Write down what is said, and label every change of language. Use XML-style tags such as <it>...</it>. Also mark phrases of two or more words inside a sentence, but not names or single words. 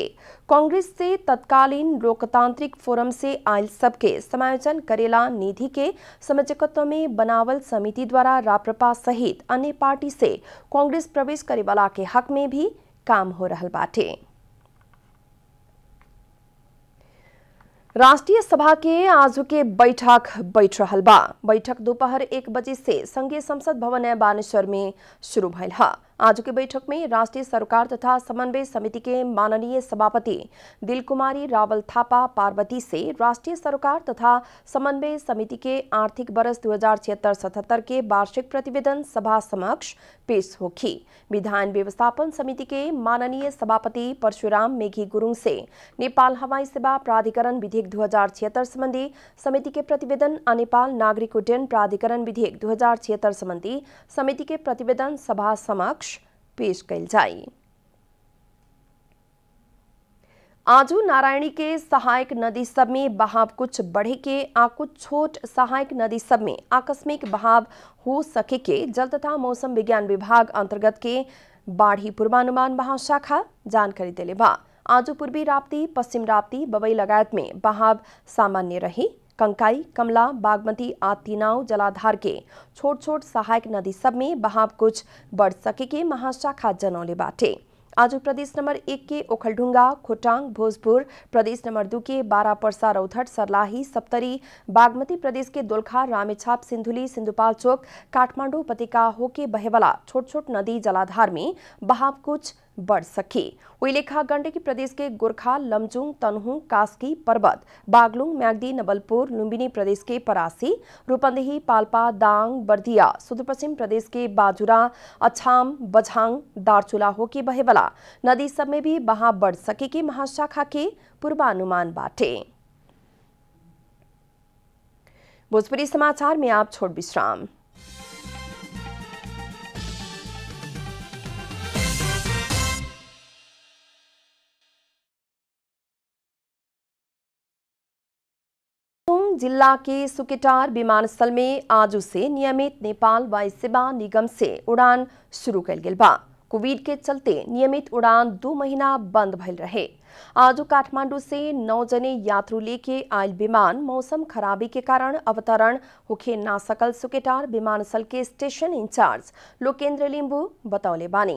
<bho>कांग्रेस से तत्कालीन लोकतांत्रिक फोरम से आयल सबके समायोजन करेला निधि के संयोजकत्व में बनावल समिति द्वारा राप्रपा सहित अन्य पार्टी से कांग्रेस प्रवेश करे वाला के हक में भी काम हो रहल बाटे। राष्ट्रीय सभा के आज के बैठक बैठ रहल बा। बैठक दोपहर 1 बजे से संघीय संसद भवन नया बानेश्वर में शुरू भइल है। आज के बैठक में राष्ट्रीय सरकार तथा समन्वय समिति के माननीय सभापति दिल कुमारी रावल थापा पार्वती से राष्ट्रीय सरकार तथा समन्वय समिति के आर्थिक वर्ष 2076-77 के वार्षिक प्रतिवेदन सभा समक्ष पेश होगी। विधान व्यवस्थापन समिति के माननीय सभापति परशुराम मेघी गुरुङ से नेपाल हवाई सेवा प्राधिकरण विधेयक 2076 संबंधी समिति के प्रतिवेदन आ नेपाल नागरिक उड्डयन प्राधिकरण विधेयक 2076 संबंधी समिति के प्रतिवेदन सभा समक्ष पेश कैल जाए। आज नारायणी के सहायक नदी सब में बहाव कुछ बढ़े के आ कुछ छोट सहायक नदी सब में आकस्मिक बहाव हो सके के जल तथा मौसम विज्ञान विभाग अंतर्गत के बाढ़ी पूर्वानुमान महाशाखा जानकारी दिले बा। आज पूर्वी राप्ती, पश्चिम राप्ती, बबई लगायत में बहाव सामान्य रही। कंकाई, कमला, बागमती आ तीनाव जलाधार के छोट छोट सहायक नदी सब में बहाव कुछ बढ़ सके के महाशाखा जनौले बाटे। आज प्रदेश नंबर 1 के ओखलढुंगा, खोटांग, भोजपुर, प्रदेश नंबर 2 के बारापर्सा, रौथट, सर्लाही, सप्तरी, बागमती प्रदेश के दोलखा, रामेछाप, सिंधुली, सिंधुपाल्चोक, काठमांडू उपत्यका होके बहेवाला छोट छोट नदी जलाधार में बहाव कुछ बढ़ सके। उइलेखा गण्डकी प्रदेश के गोरखा, लमजुङ, तनहुँ, कास्की, पर्वत, बागलुङ, म्याग्दी, नवलपुर, लुम्बिनी प्रदेश के परासी, रूपन्देही, पाल्पा, दाङ, बर्दिया, सुदूरपश्चिम प्रदेश के बाजुरा, अछाम, बझाङ, दार्चुला होके बहेवाला नदी सब में भी बहाव बढ़ सके की महाशाखा के पूर्वानुमान बाटे। भोजपुरी समाचार में आप छोड़ विश्राम। जिला के सुकेटार विमानस्थल में आज से नियमित नेपाल वायु सेवा निगम से उड़ान शुरू कल गेल बा। कोविड के चलते नियमित उड़ान 2 महीना बंद भइल रहे। आज काठमांडू से 9 जने यात्रु लेके आयल विमान मौसम खराबी के कारण अवतरण होखे ना सकल सुकेटार विमानस्थल के स्टेशन इंचार्ज लोकेन्द्र लिम्बू बतौले बानी।</bho>